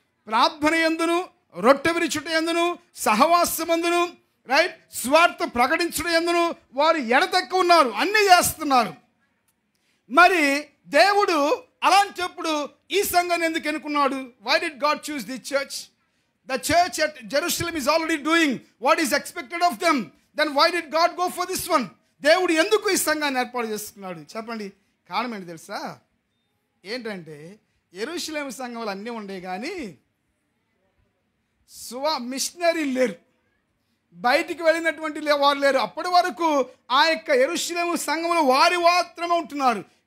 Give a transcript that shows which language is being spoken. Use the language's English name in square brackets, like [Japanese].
[Telugu] ప్రార్థన యందును, రొట్టె విరుచుట యందును, సహవాసమందును, రైట్, స్వార్థ ప్రకటించుట యందును వారు ఎడతెక్క ఉన్నారు, అన్నీ చేస్తున్నారు. మరి దేవుడు అలాంటప్పుడు ఈ సంఘాన్ని ఎందుకు ఎన్నుకున్నాడు? [English] Why did God choose the church? The church at Jerusalem is already doing what is expected of them. Then why did God go for this one? [Telugu] దేవుడు ఎందుకు ఈ సంఘాన్ని ఏర్పాటు చేసుకున్నాడు చెప్పండి. కారణం ఏంటి తెలుసా? ఏంటంటే యెరూషలేము సంఘంలో అన్నీ ఉండే కానీ మిషనరీ లేరు, బయటికి వెళ్ళినటువంటి వారు లేరు. అప్పటి వరకు ఆ యొక్క యెరూషలేము సంఘంలో వారి మాత్రమే ఉంటున్నారు.